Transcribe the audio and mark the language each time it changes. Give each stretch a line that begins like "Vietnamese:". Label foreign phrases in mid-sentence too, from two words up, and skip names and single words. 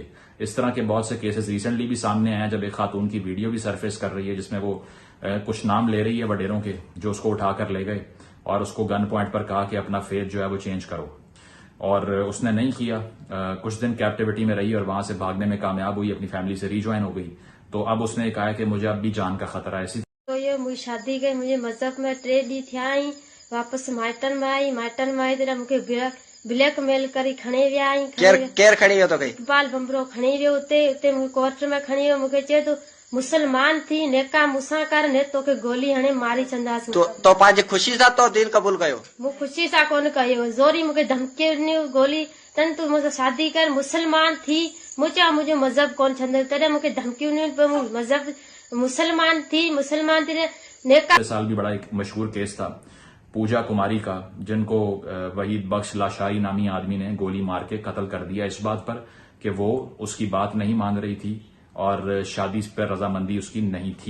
Hindi: इस तरह के बहुत से केसेस रिसेंटली भी सामने आए हैं, जब एक खातून की वीडियो भी सरफेस कर रही है जिसमें वो कुछ नाम ले रही है वडेरों के, जो उसको उठाकर ले गए और उसको
English: gun point
Hindi: पर कहा कि अपना फेथ जो है वो चेंज करो, और उसने नहीं किया। कुछ दिन कैप्टिविटी में रही और वहां से भागने में कामयाब हुई, अपनी फैमिली से रीज्वाइन हो गई। तो अब उसने कहा कि मुझे अब भी जान का खतरा है।
Sindhi: तो ये मुझे शादी गई, मुझे मजहब में 3 ॾींहं थिया आई, वापस माइटन में आई त मूंखे ब्लैक मेल करी खणी विया आई। केर खड़ी वियो तो कई इकबाल बंबरो खणी वियो, उते मूंखे कोर्ट में खणी वियो, मूंखे चए तो मुसलमान थी नेका मूंसां कर ने तोखे गोली हणे मारी छंदासीं। तो पंहिंजी ख़ुशी सां तो दीन क़बूल कयो? मूं ख़ुशी सां कोन कयो, ज़ोरी मूंखे धमकी ॾिनी गोली तन तूं
Hindi: मुझसे शादी कर,
Sindhi: मुसलमान थी। मूं चयो मुंहिंजो मज़हब कोन छंदो, तॾहिं मूंखे धमकियूं ॾिनियूं पर मूं मज़हब मुसलमान थी नेका।
Hindi: साल भी बड़ा एक मशहूर केस था पूजा कुमारी का, जिनको वहीद बख्श लाशारी नामी आदमी ने गोली मार के कत्ल कर दिया इस बात पर कि वो उसकी बात नहीं मान रही थी और शादी पर रजामंदी उसकी नहीं थी।